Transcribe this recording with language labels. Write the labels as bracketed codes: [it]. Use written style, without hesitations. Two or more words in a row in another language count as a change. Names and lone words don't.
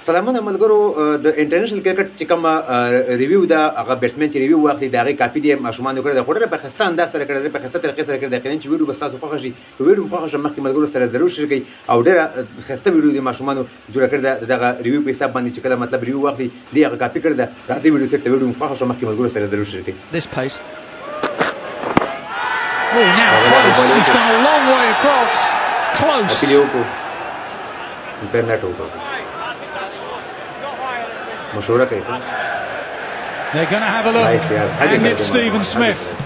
[ps] سلامونه ملګرو د [en] international cricket [ps] چې کوم ریویو دا هغه بیټسمن چې ریویو واخلي د هغې کاپي دی ماشومانو کړی ده خو ډېره په ښایسته انداز سره کړی دی په ښایسته طریقې سره کړی دی یقینا چې ویډیو به ستاسو خوښه شي په ویډیو مو خوښه شي مخکې ملګرو سره ضرور شیر کړئ او ډېره ښایسته ویډیو دی ماشومانو جوړه کړې ده د دغه ریویو په حساب باندې چې کله مطلب ریویو واخلي دې هغه کاپي کړې ده راځئ ویډیو سیټ ته ویډیو مو خوښه شوه مخکې ملګرو سره ضرور شیر کړئ [en] Oh, now close. He's gone a long way across. Close. They're going to have a look. And it's Stephen Smith.